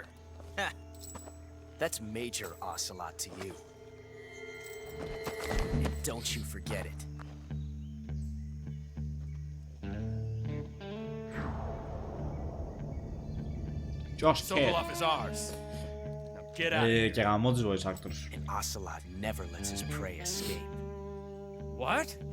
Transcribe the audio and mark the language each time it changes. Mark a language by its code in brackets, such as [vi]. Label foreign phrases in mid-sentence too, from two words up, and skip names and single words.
[en] That's Major Ocelot to you. And don't you forget it. Just Sokolov is ours. Now get out of here. [el] Και γαμώ τους [en] voice actors. And Ocelot never lets his prey escape. What?